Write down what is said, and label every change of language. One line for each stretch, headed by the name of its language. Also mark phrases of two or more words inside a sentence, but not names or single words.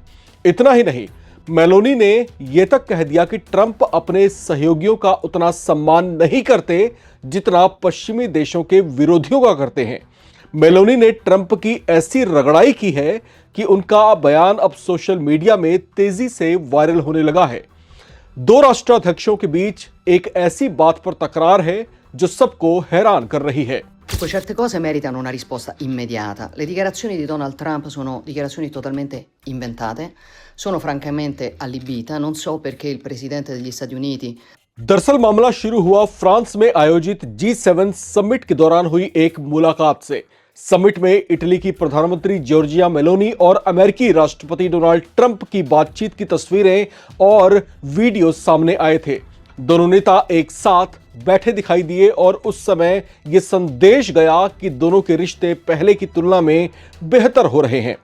Hindi: इतना ही नहीं, मेलोनी ने यह तक कह दिया कि ट्रंप अपने सहयोगियों का उतना सम्मान नहीं करते जितना पश्चिमी देशों के विरोधियों का करते हैं। मेलोनी ने ट्रंप की ऐसी रगड़ाई की है कि उनका बयान अब सोशल मीडिया में तेजी से वायरल होने लगा है। दो राष्ट्राध्यक्षों के बीच एक ऐसी बात पर तकरार है जो सबको हैरान कर रही है।
Italian: Poi certe cose meritano una risposta immediata. Le dichiarazioni di Donald Trump sono dichiarazioni totalmente inventate, sono francamente allibita, non so perché il presidente degli Stati Uniti
Hindi: दरअसल मामला शुरू हुआ फ्रांस में आयोजित G7 समिट के दौरान हुई एक मुलाकात से। समिट में इटली की प्रधानमंत्री जॉर्जिया मेलोनी और अमेरिकी राष्ट्रपति डोनाल्ड ट्रंप की बातचीत की तस्वीरें और वीडियो सामने आए थे। दोनों नेता एक साथ बैठे दिखाई दिए और उस समय यह संदेश गया कि दोनों के रिश्ते पहले की तुलना में बेहतर हो रहे हैं।